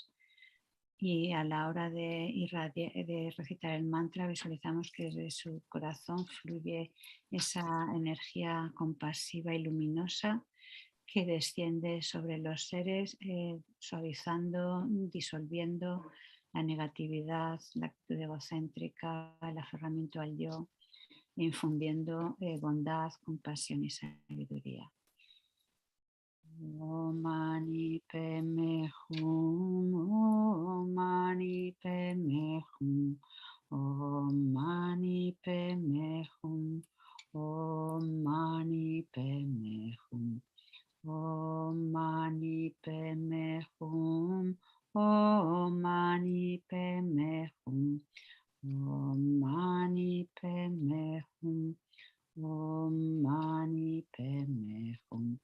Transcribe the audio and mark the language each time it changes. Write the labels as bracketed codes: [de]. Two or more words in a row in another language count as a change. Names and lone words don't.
[es] Y a la hora de recitar el mantra visualizamos que desde su corazón fluye esa energía compasiva y luminosa que desciende sobre los seres, suavizando, disolviendo la negatividad, la actitud egocéntrica, el aferramiento al yo, infundiendo bondad, compasión y sabiduría. [sa] ओम् मणि पद्मे हुम्, ओम् मणि पद्मे हुम्, ओम् मणि पद्मे हुम्, ओम् मणि पद्मे हुम्, ओम् मणि पद्मे हुम्, ओम् मणि पद्मे हुम्, ओम् मणि पद्मे हुम्, ओम् मणि पद्मे हुम्.